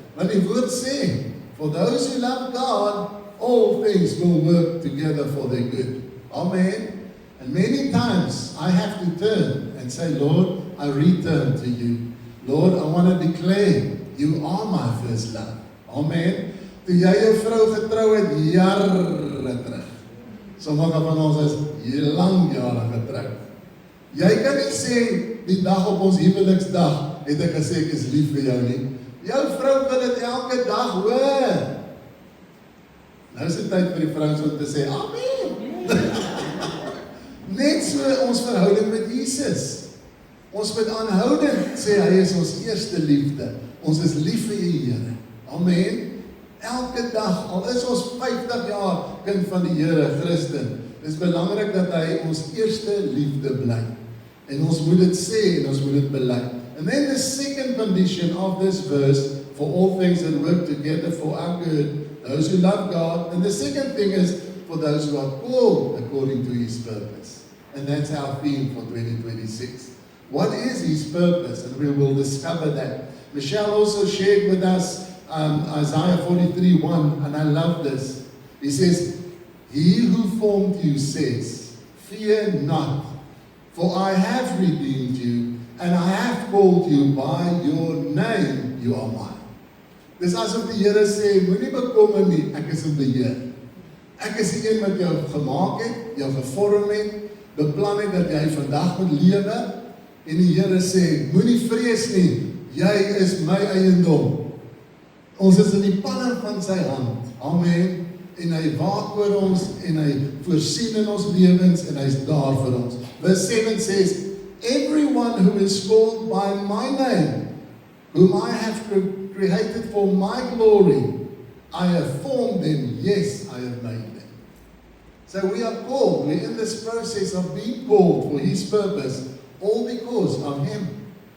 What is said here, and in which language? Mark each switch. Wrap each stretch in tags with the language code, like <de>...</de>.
<af>Want die woord sê,</af> <en>for those who love God, all things will work together for their good. Amen. And many times I have to turn and say, Lord, I return to you. Lord, I want to declare, you are my first love. Amen.</en> <af>Toe jy jou vrou getrou het, jare terug. Sommige van ons is lang jare getrou. Jy kan nie sê, die dag op ons huweliksdag, het ek gesê, ek is lief vir jou nie. Jou vrou wil het elke dag hoor. Nou is die tyd vir die vrouens om te sê, amen. Net so ons verhouding met Jesus. Ons moet aanhoudend sê, hy is ons eerste liefde. Ons is lief vir die Here. Amen. Elke dag, al is ons 50 jaar kind van die Here, Christen, is belangrik dat hy ons eerste liefde bly. En ons moet dit sê en ons moet dit bely.</af> <en>And then the second condition of this verse, for all things that work together for our good, those who love God. And the second thing is, for those who are called according to His purpose. And that's our theme for 2026. What is His purpose? And we will discover that. Michelle also shared with us Isaiah 43:1, and I love this. He says, He who formed you says, fear not, for I have redeemed you, and I have called you by your name, you are mine.</en> <af>Dis asof die Here sê, moenie bekommer nie, ek is in beheer. Ek is die een wat jou gemaak het, jou gevorm het, beplan het dat jy vandag moet lewe, en die Here sê, moenie vrees nie, jy is my eiendom. Ons is in die palm van sy hand. Amen. En hy waak oor ons en hy voorsien in ons lewens en hy is daar vir ons.</af> <en>Verse 7 says, everyone who is called by my name, whom I have created for my glory, I have formed them, yes, I have made them. So we are called, we're in this process of being called for His purpose, all because of Him.</en>